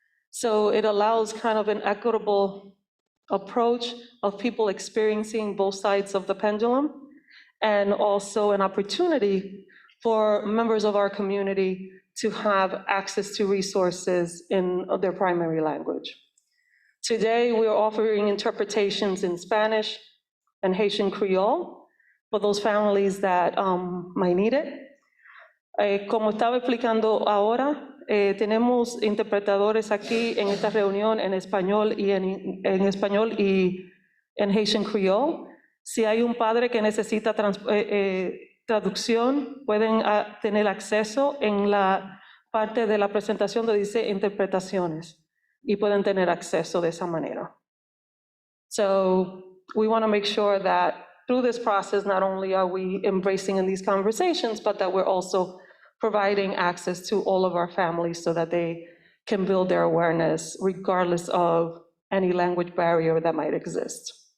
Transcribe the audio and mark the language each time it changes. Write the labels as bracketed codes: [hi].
[en] So it allows kind of an equitable approach of people experiencing both sides of the pendulum, and also an opportunity for members of our community to have access to resources in their primary language. Today, we are offering interpretations in Spanish and Haitian Creole for those families that might need it. [es] Como estaba explicando ahora, tenemos interpretadores aquí en esta reunión en español y en español y en Haitian Creole. Si hay un padre que necesita traducción, pueden tener acceso en la parte de la presentación donde dice interpretaciones, y pueden tener acceso de esa manera. [en] So we want to make sure that through this process, not only are we embracing in these conversations, but that we're also providing access to all of our families so that they can build their awareness regardless of any language barrier that might exist.